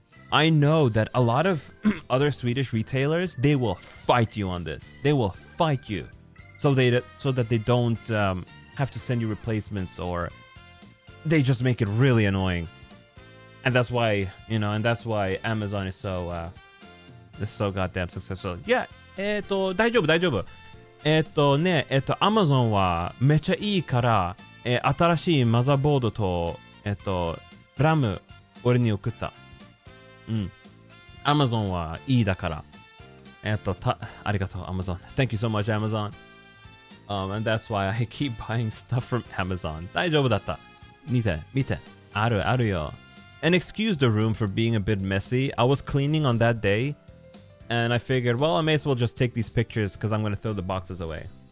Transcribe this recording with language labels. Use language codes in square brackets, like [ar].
[en] I know that a lot of other Swedish retailers, they will fight you on this. They will fight you so that they don't have to send you replacements, or they just make it really annoying. And that's why, Amazon is so goddamn successful. [ja] Yeah, 大丈夫。 Amazon はめっちゃいいから、新しいマザーボードと、ラム、俺に送った。 Amazon はいいだから。ありがとう、Amazon. [en] Thank you so much, Amazon. And that's why I keep buying stuff from Amazon. [ja] 大丈夫だった。見て。あるよ。 [en] And excuse the room for being a bit messy. I was cleaning on that day, and I figured, well, I may as well just take these pictures because I'm going to throw the boxes away.